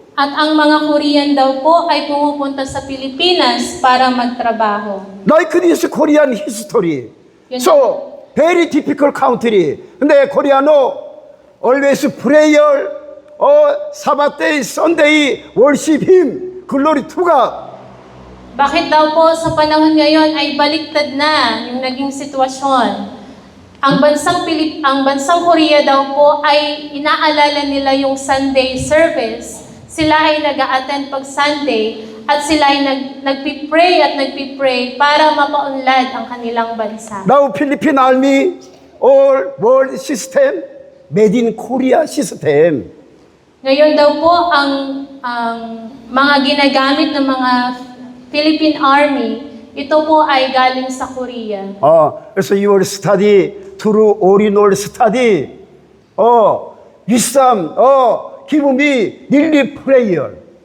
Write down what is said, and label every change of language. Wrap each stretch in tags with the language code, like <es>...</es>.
<tl>At ang mga Korean daw po ay pumupunta sa Pilipinas para magtrabaho.</tl> <en>Like this Korean history. So, very difficult country.</en> <ko>근데 코리아노</ko> <en>always prayer, Sabbath day, Sunday, worship Him, glory to God.</en> <tl>Bakit daw po sa panahon ngayon ay baliktad na yung naging sitwasyon? Ang bansang Korea daw po ay inaalala nila yung Sunday service. Sila ay nag-a-attend pag Sunday at sila ay nagpipray at nagpipray para mapaunlad ang kanilang bansa.</tl> <en>Now Philippine Army all world system made in Korea system.</en> <tl>Ngayon daw po ang mga ginagamit ng mga Philippine Army, ito po ay galing sa Korea.</tl> <ko>그래서</ko> <en>you will study through all-in-all study. wisdom. Give me daily prayer.</en>